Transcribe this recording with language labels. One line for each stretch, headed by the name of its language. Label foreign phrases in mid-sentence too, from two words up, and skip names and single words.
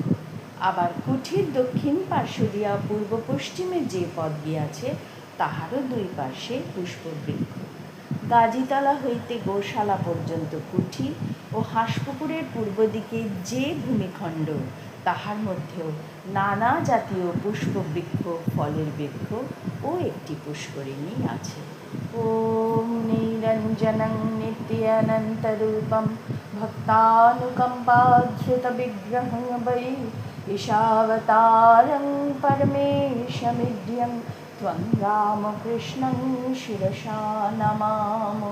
Bangla: আবার কুঠির দক্ষিণ পার্শ্ব দিয়া পূর্ব পশ্চিমে যে পথ গিয়াছে, তাহারও দুই পার্শ্বে পুষ্পবৃক্ষ। গাজীতলা হইতে গোশালা পর্যন্ত কুঠি ও হাঁসপুকুরের পূর্ব দিকে যে ভূমিখণ্ড, তাহার মধ্যেও নানা জাতীয় পুষ্পবৃক্ষ, ফলের বৃক্ষ ও একটি পুষ্করিণী আছে।
Sanskrit: ওম নিরঞ্জনং নিত্যানন্তরূপম ভক্তানুকম্পাধৃত বিগ্রহং বৈ ঈশাবতারং পরমেশমিড্যং ত্বং রামকৃষ্ণং শিরসা নমামো।